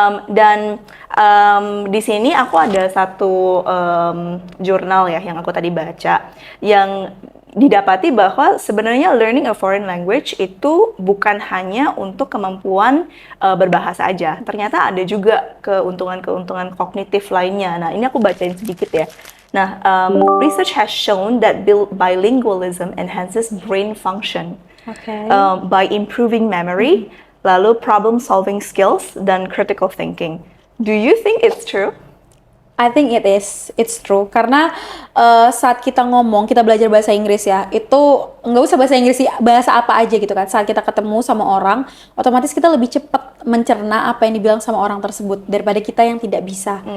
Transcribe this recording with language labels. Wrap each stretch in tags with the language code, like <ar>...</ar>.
<id>Dan di sini aku ada satu jurnal ya yang aku tadi baca yang didapati bahwa sebenarnya</id> <en>learning a foreign language</en> <id>itu bukan hanya untuk kemampuan berbahasa aja. Ternyata ada juga keuntungan-keuntungan kognitif lainnya. Nah, ini aku bacain sedikit ya.</id> <en>Nah, research has shown that bilingualism enhances brain function by improving memory, lalu problem solving skills, dan critical thinking. Do you think it's true? I think it's true,</en> <id>karena saat kita ngomong, kita belajar bahasa Inggris ya, itu nggak usah bahasa Inggris sih, bahasa apa aja gitu kan, saat kita ketemu sama orang, otomatis kita lebih cepat mencerna apa yang dibilang sama orang tersebut daripada kita yang tidak bisa.</id>